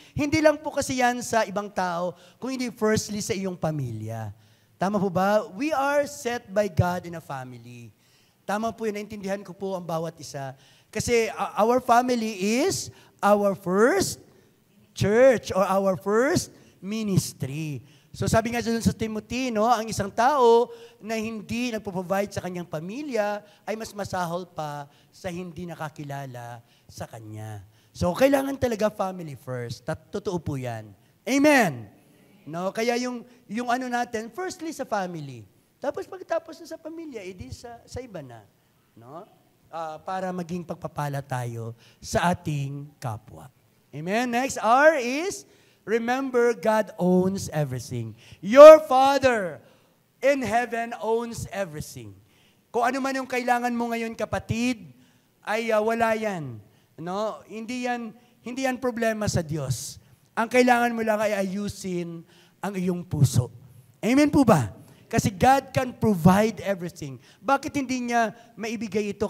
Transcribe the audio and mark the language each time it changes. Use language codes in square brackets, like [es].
[tl] Hindi lang po kasi yan sa ibang tao, kung hindi firstly sa iyong pamilya. Tama po ba? [en] We are set by God in a family. [tl] Tama po yun, naintindihan ko po ang bawat isa. [en] Kasi our family is our first church or our first ministry. [tl] So sabi nga dun sa Timothy, no, ang isang tao na hindi nagpo-provide sa kanyang pamilya ay mas masahol pa sa hindi nakakilala sa kanya. So kailangan talaga [en] family first. [tl] Totoo po yan. Amen. No, kaya yung ano natin, firstly sa family. Tapos pagkatapos na sa pamilya, edi sa iba na. No? Para maging pagpapala tayo sa ating kapwa. [en] Amen. Next, R is... Remember, God owns everything. Your Father in heaven owns everything. [tl] Kung ano man yung kailangan mo ngayon, kapatid, ay wala yan. No? Hindi yan problema sa Diyos. Ang kailangan mo lang ay ayusin ang iyong puso. Amen po ba? [en] Kasi God can provide everything. [tl] Bakit hindi niya maibigay ito?